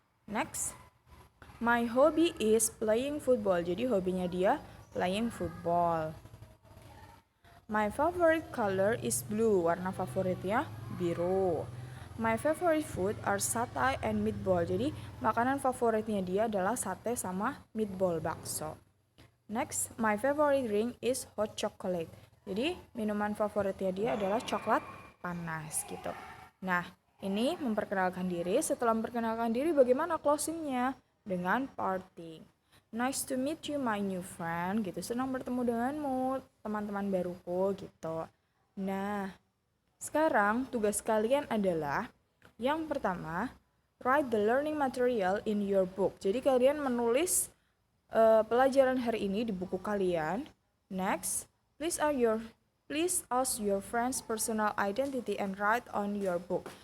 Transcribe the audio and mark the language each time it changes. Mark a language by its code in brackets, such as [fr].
[en] Next, my hobby is playing football. [id] Jadi hobinya dia [en] playing football. My favorite color is blue. [id] Warna favoritnya biru. [en] My favorite food are satay and meatball. [id] Jadi makanan favoritnya dia adalah sate sama meatball bakso. [en] Next, my favorite drink is hot chocolate. [id] Jadi minuman favoritnya dia adalah coklat panas gitu. Nah, ini memperkenalkan diri. Setelah memperkenalkan diri, bagaimana closingnya? Dengan [en] parting. Nice to meet you my new friend gitu. [id] Senang bertemu denganmu teman-teman baruku gitu. Nah, sekarang tugas kalian adalah yang pertama, [en] write the learning material in your book. [id] Jadi kalian menulis pelajaran hari ini di buku kalian. [en] Next, please ask your friends personal identity and write on your book.